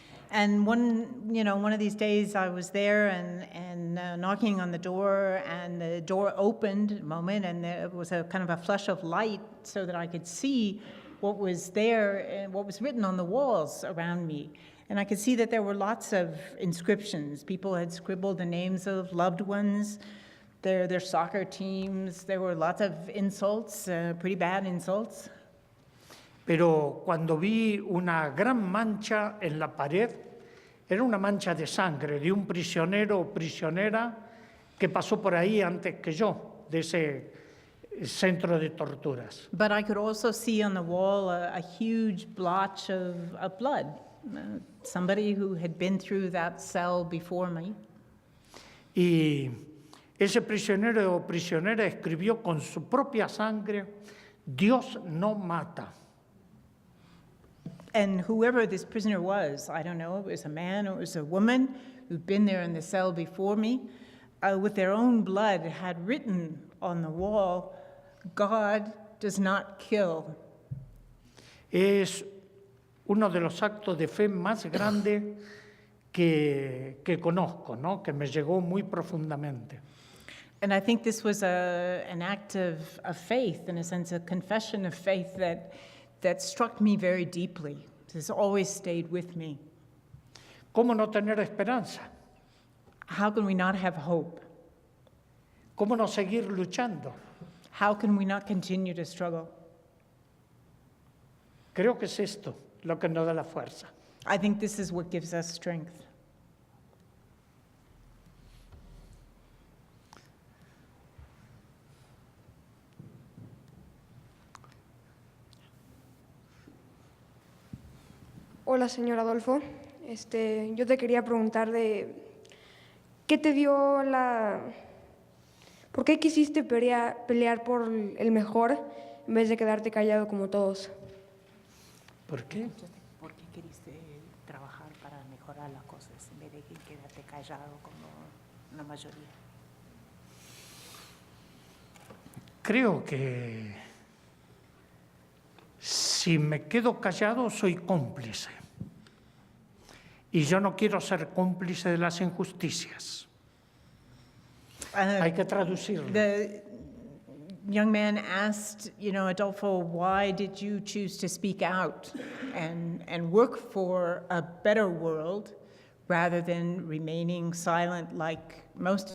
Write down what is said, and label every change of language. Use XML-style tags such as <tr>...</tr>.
<en>And one of these days I was there and knocking on the door, and the door opened a moment, and there was a kind of a flush of light so that I could see what was there and what was written on the walls around me. And I could see that there were lots of inscriptions. People had scribbled the names of loved ones, their soccer teams. There were lots of insults, pretty bad insults.</en> <es>Pero cuando vi una gran mancha en la pared, era una mancha de sangre de un prisionero o prisionera que pasó por ahí antes que yo, de ese centro de torturas.</es> <en>But I could also see on the wall a huge blotch of blood, somebody who had been through that cell before me.</en> <es>Y ese prisionero o prisionera escribió con su propia sangre, Dios no mata.</es> <en>And whoever this prisoner was, I don't know, it was a man or it was a woman who'd been there in the cell before me, with their own blood had written on the wall, God does not kill.</en> <es>Es uno de los actos de fe más grandes que conozco, ¿no? Que me llegó muy profundamente.</es> <en>And I think this was an act of faith, in a sense, a confession of faith that struck me very deeply. It has always stayed with me.</en> <es>¿Cómo no tener esperanza?</es> <en>How can we not have hope?</en> <es>¿Cómo no seguir luchando?</es> <en>How can we not continue to struggle?</en> <es>Creo que es esto lo que nos da la fuerza.</es> <en>I think this is what gives us strength.</en> <es>Hola, señor Adolfo. Yo te quería preguntar ¿qué te dio ¿Por qué quisiste pelear por el mejor en vez de quedarte callado como todos? ¿Por qué? ¿Por qué queriste trabajar para mejorar las cosas en vez de quedarte callado como la mayoría? Creo que si me quedo callado soy cómplice. Y yo no quiero ser cómplice de las injusticias. Hay que traducirlo.</es> <en>The young man asked, Adolfo, why did you choose to speak out and work for a better world rather than remaining silent like most</en>